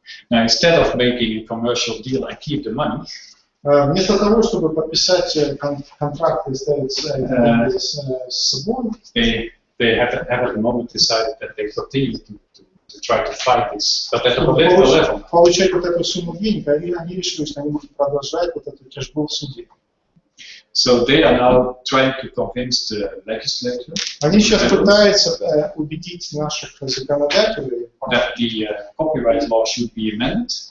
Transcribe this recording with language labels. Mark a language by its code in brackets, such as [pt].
[en] Now, instead of making a commercial deal and keep the money, [ru] вместо того, чтобы подписать контракт и ставить деньги с собой, [en] they have at the moment decided that they continue to try to fight this, but at the political level. [ru] Получать вот эту сумму денег, они решили, что они будут продолжать вот эту тяжбу в суде. [en] So they are now trying to convince the legislature. [ru] Они сейчас пытаются убедить наших законодателей, [en] that the copyright law should be amended.